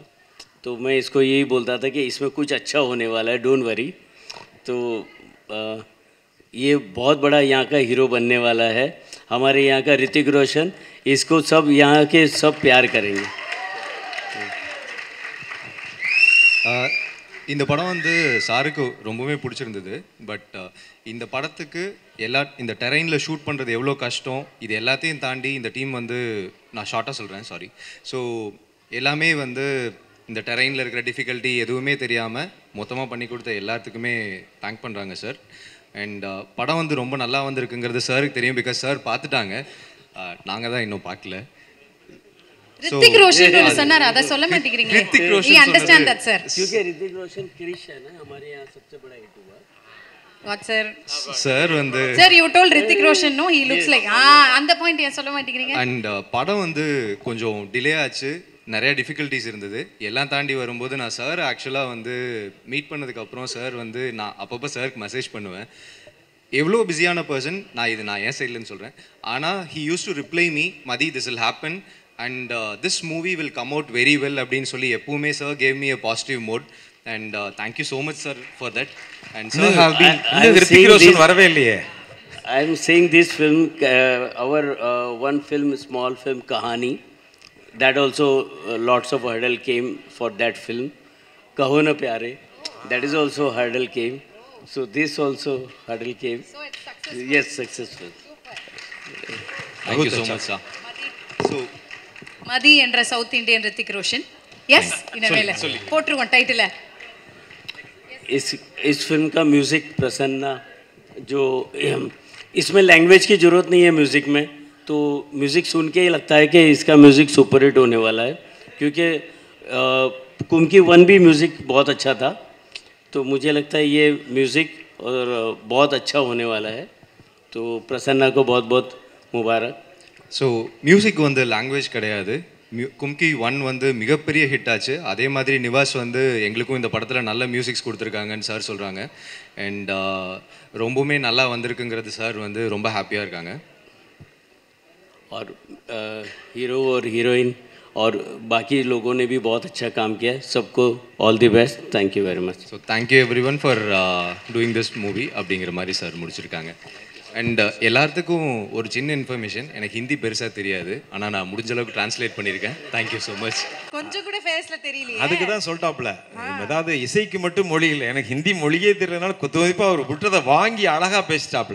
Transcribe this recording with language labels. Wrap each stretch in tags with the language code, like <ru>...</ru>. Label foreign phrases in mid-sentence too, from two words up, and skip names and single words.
<hi>तो मैं इसको यही बोलता था कि इसमें कुछ अच्छा होने वाला है,</hi> <en>don't worry.</en> <hi>तो ये बहुत बड़ा यहाँ का हीरो बनने वाला है, हमारे यहाँ का ऋतिक रोशन. इसको सब यहाँ के सब प्यार करेंगे.</hi> <ta>இந்த படம் வந்து சாருக்கு ரொம்பவே பிடிச்சிருந்தது. பட் இந்த படத்துக்கு இந்த டெரெயினில் ஷூட் பண்ணுறது எவ்வளோ கஷ்டம், இது எல்லாத்தையும் தாண்டி இந்த டீம் வந்து, நான் ஷார்ட்டாக சொல்கிறேன், சாரி. ஸோ எல்லாமே வந்து இந்த டெரெயினில் இருக்கிற டிஃபிகல்ட்டி எதுவுமே தெரியாமல் மொத்தமாக பண்ணி கொடுத்த எல்லாத்துக்குமே தேங்க் பண்ணுறாங்க சார். அண்ட் படம் வந்து ரொம்ப நல்லா வந்திருக்குங்கிறது சாருக்கு தெரியும். பிகாஸ் சார் பார்த்துட்டாங்க, நாங்கள் தான் இன்னும் பார்க்கல. ऋतिक रोशन ने சொன்னார், அத சொல்ல மாட்டேங்கிறீங்க. ऋतिक रोशन</ta> <en>we understand that sir.</en> <hi>क्योंकि ऋतिक रोशन क्रिश है ना, हमारे यहाँ सबसे बड़ा हिट हुआ.</hi> <en>What sir?</en> <ta>சார் வந்து</ta> <en>Sir you told Hrithik Roshan no, he looks like</en> <ta>அந்த பாயிண்ட் ஏன் சொல்ல மாட்டேங்கிறீங்க? அண்ட் படம் வந்து கொஞ்சம் டிலே ஆச்சு, நிறைய டிஃபிகல்ட்டிஸ் இருந்தது. எல்லாம் தாண்டி வரும்போது நான் சார் ஆக்சுவலாக வந்து மீட் பண்ணதுக்கப்புறம் சார் வந்து நான் அப்பப்போ சாருக்கு மெசேஜ் பண்ணுவேன். எவ்வளோ பிஸியான பர்சன், நான் என் சைட்லன்னு சொல்கிறேன்.</ta> <en>ஆனால் he used to reply me, Madhi this will happen and this movie will come out very well</en> <ta>அப்படின்னு சொல்லி எப்பவுமே சார்</ta> <en>gave me a positive mode and thank you so much sir for that. And sir have been</en> <ta>ரித்திக் ரோஷன் வரவே இல்லையே.</ta> <en>I am saying this film, our one film, small film Kahani, that also lots of hurdle came for that film. Kaho Na Pyare, that is also hurdle came. So this also hurdle came. So it's successful. Yes, successful. thank you so much sir. So</en> <ta>மதி என்ற சவுத் இந்தியன் ரித்திக் ரோஷன். எஸ் இனவேல போட்டுருவோம் டைட்டில்.</ta> <hi>इस फिल्म का म्यूज़िक प्रसन्ना, जो इसमें लैंग्वेज की ज़रूरत नहीं है म्यूज़िक में, तो म्यूज़िक सुन के ही लगता है कि इसका म्यूज़िक</hi> <en>super hit</en> <hi>होने वाला है. क्योंकि कुमकी 1 भी म्यूज़िक बहुत अच्छा था, तो मुझे लगता है ये म्यूज़िक और बहुत अच्छा होने वाला है. तो प्रसन्ना को बहुत बहुत मुबारक.</hi> <ta>ஸோ மியூசிக் வந்து லாங்குவேஜ் கிடையாது. கும்கி 1 வந்து மிகப்பெரிய ஹிட் ஆச்சு. அதே மாதிரி நிவாஸ் வந்து எங்களுக்கும் இந்த படத்தில் நல்ல மியூசிக்ஸ் கொடுத்துருக்காங்கன்னு சார் சொல்கிறாங்க. அண்ட் ரொம்பவுமே நல்லா வந்திருக்குங்கிறது சார் வந்து ரொம்ப ஹாப்பியாக இருக்காங்க.</ta> <hi>और हीरो और हीरोइन और बाकी लोगों ने भी बहुत अच्छा काम किया.</hi> <en>सबको all the best. thank you very much. so thank you every one for doing this movie</en> <ta>அப்படிங்கிற மாதிரி சார் முடிச்சிருக்காங்க. அண்ட் எல்லாத்துக்கும் ஒரு சின்ன இன்ஃபர்மேஷன், எனக்கு ஹிந்தி பெருசாக தெரியாது, ஆனால் நான் முடிஞ்ச அளவுக்கு டிரான்ஸ்லேட் பண்ணியிருக்கேன்.</ta> <en>thank you so much.</en> <ta>கொஞ்சம் கூட ஃபேஸ்ல தெரியலையே. அதுக்கு தான் சொல்லிட்டாப்ல, அதாவது இசைக்கு மட்டும் மொழி இல்லை, எனக்கு ஹிந்தி மொழியே தெரியலனால குத்துமதிப்பாக அவர் விட்டுறதை வாங்கி அழகாக பேசிட்டாப்ல.</ta>